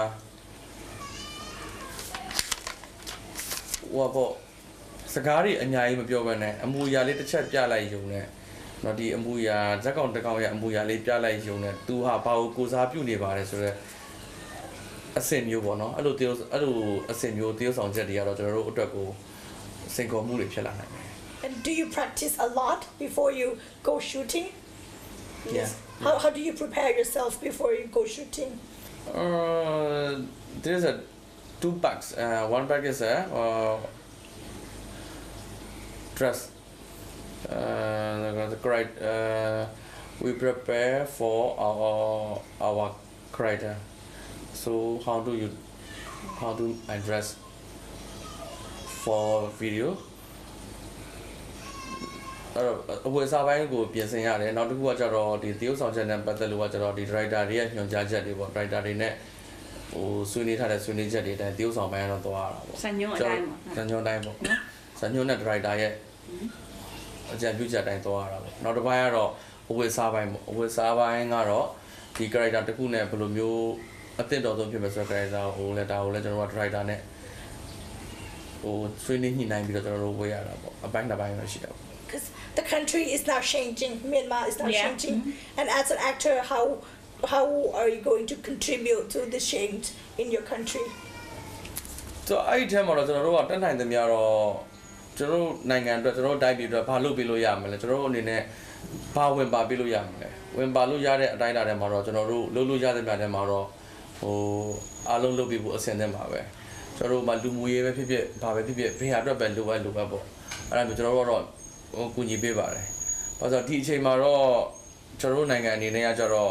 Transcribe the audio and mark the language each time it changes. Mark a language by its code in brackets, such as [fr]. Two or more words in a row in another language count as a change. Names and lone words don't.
[my] ဟိုပေါ့စကားတွေအများကြီးမပြောဘဲနဲ့အမူအရာလေးတစ်ချက်ပြလိုက်ရုံနဲ့တော့ဒီအမူအရာဇက်ကောင်တစ်ကောင်ရဲ့အမူအရာလေးပြလိုက်ရုံနဲ့သူဟာဘာကိုကိုစားပြုနေပါတယ်ဆိုတော့အဆင်မျိုးပေါ့နော်အဲ့လိုအဆင်မျိုးတရုပ်ဆောင်ချက်တွေကတော့ကျွန်တော်တို့အတွက်ကိုစင်ခေါ်မှုတွေဖြစ်လာနိုင်တယ် [en] And do you practice a lot before you go shooting? Yes. How do you prepare yourself before you go shooting? There's two bags. One bag is dress. We prepare for our character. So how do I dress for video? [my] အဲ့တော့အဝယ်စားပိုင်းကိုပြင်ဆင်ရတယ်နောက်တစ်ခုကကျတော့ဒီသရုပ်ဆောင်ချက်နဲ့ပတ်သက်လို့ကကျတော့ဒီ director တွေရဲ့ညွှန်ကြားချက် တွေပေါ့ director တွေနဲ့ဟိုဆွေးနွေးထားတဲ့ဆွေးနွေးချက်တွေတိုင်းသရုပ်ဆောင်ပိုင်းကတော့သွားရတာပေါ့ဇာညွှန်းအတိုင်းပေါ့ဇာညွှန်းအတိုင်းပေါ့ဇာညွှန်းနဲ့ director ရဲ့အကြံပြုချက်အတိုင်းသွားရတာပေါ့နောက်တစ်ပိုင်းကတော့အဝယ်စားပိုင်းပေါ့အဝယ်စားပိုင်းကတော့ဒီ character တစ်ခုနဲ့ဘယ်လိုမျိုးအသင့်တော်ဆုံးဖြစ်မယ်ဆိုတော့ character ဟိုလည်းဒါကိုလည်းကျွန်တော်တို့ director နဲ့ဟိုဆွေးနွေးညှိနှိုင်းပြီးတော့ကျွန်တော်တို့ဝေးရတာပေါ့အပိုင်းတစ်ပိုင်းတော့ရှိတယ် [en] Because the country is now changing, Myanmar is now changing, and as an actor, how are you going to contribute to the change in your country? [my] So အဲ့ဒီထဲမှာတော့ကျွန်တော်တို့ကတက်နိုင်သမျှတော့ကျွန်တော်တို့နိုင်ငံအတွက်ကျွန်တော်တို့တိုင်းပြည်အတွက်ဘာလုပ်ပေးလို့ရမလဲကျွန်တော်တို့အနေနဲ့ဘာဝင်ပါပေးလို့ရမလဲဝင်ပါလို့ရတဲ့အတိုင်းအတာထဲမှာတော့ကျွန်တော်တို့လုပ်လို့ရတဲ့ပြတဲ့မှာတော့ဟိုအားလုံးလုပ်ပြီးဖို့အဆင် သင့်ပါပဲကျွန်တော်တို့မှလူမှုရေးပဲဖြစ်ဖြစ်ဘာပဲဖြစ်ဖြစ်ဘေးဟာအတွက်ပဲလိုအပ်ပေါ့အဲ့ဒါမျိုးကျွန်တော်တို့ကတော့ဟိုကူညီပေးပါတယ်။ဘာလို့ဒီအချိန်မှာတော့ကျွန်တော်တို့နိုင်ငံအနေနဲ့ကကြတော့